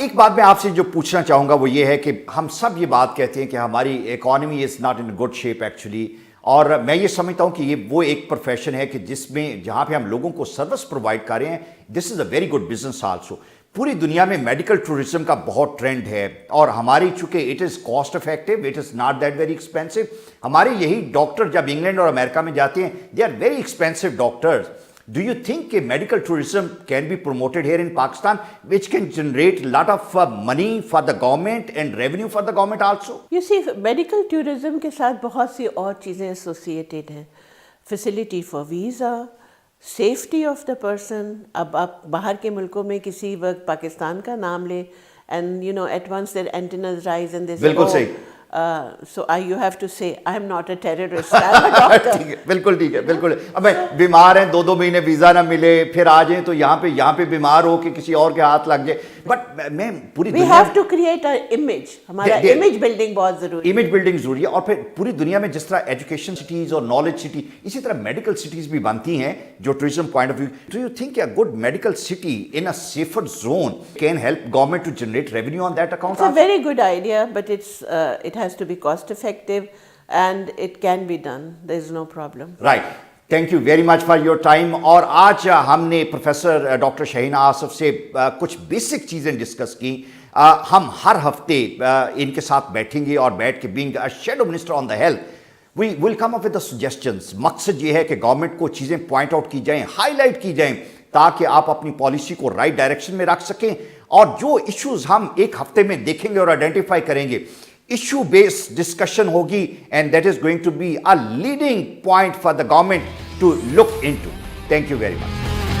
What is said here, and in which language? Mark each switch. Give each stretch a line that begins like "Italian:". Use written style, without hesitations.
Urdu: ایک بات میں آپ سے جو پوچھنا چاہوں گا وہ یہ ہے کہ ہم سب یہ بات کہتے ہیں کہ ہماری
English: economy is not in good shape actually,
Urdu: اور میں یہ سمجھتا ہوں کہ یہ وہ ایک پروفیشن ہے کہ جس میں جہاں پہ ہم لوگوں کو سروس پرووائڈ کر رہے ہیں,
English: This is a very good business also.
Urdu: پوری دنیا میں میڈیکل ٹورزم کا بہت ٹرینڈ ہے, اور ہماری چونکہ
English: It is cost effective, it is not that very expensive.
Urdu: ہمارے یہی ڈاکٹر جب انگلینڈ اور امریکہ میں جاتے ہیں,
English: They are very expensive doctors. Do you think کہ medical tourism can be promoted here in Pakistan, which can generate a lot of money for the government and revenue for the government also? You see, medical tourism
Urdu: کے ساتھ بہت سی اور چیزیں associated ہیں.
English: Facility for visa, safety of the person.
Urdu: اب آپ باہر کے ملکوں میں کسی وقت پاکستان کا نام لیں
English: and you know at once their antennas rise and they say,
Urdu: بالکل صحیح.
English: So you have to say, I am not a terrorist, I am a doctor.
Urdu: بالکل ٹھیک ہے, بالکل. اب بیمار ہیں, 2 مہینے ویزا نہ ملے, پھر آ جائیں تو یہاں پہ بیمار ہو کہ کسی اور کے ہاتھ لگ جائے. بٹ میں پوری
English: We have to create an image.
Urdu: ہمارا امیج بلڈنگ بہت ضروری ہے. امیج بلڈنگ ضروری ہے. اور پھر پوری دنیا میں جس طرح ایجوکیشن سٹیز اور نالج سٹی, اسی طرح میڈیکل سٹیز بھی بنتی ہیں جو tourism point of view.
English: Do you think a good medical city in a safer zone can help government to generate revenue on that account? It's a very good idea, but it has to be cost effective and it can be done. There is no problem. Right. Thank you very much for your time.
Urdu: اور آج ہم نے professor doctor Shaheena Asif سے کچھ basic چیزیں discuss کی. ہم ہر ہفتے ان کے ساتھ بیٹھیں گے اور بیٹھ کے
English: Being shadow minister on the health we will come up with the suggestions.
Urdu: مقصد یہ ہے کہ گورنمنٹ کو چیزیں پوائنٹ آؤٹ کی جائیں, ہائی لائٹ کی جائیں, تاکہ آپ اپنی پالیسی کو رائٹ ڈائریکشن میں رکھ سکیں. اور جو ایشوز ہم ایک ہفتے میں دیکھیں گے اور آئیڈینٹیفائی کریں گے,
English: issue based discussion
Urdu: ہوگی,
English: and that is going to be a leading point for the government to look into. Thank you very much.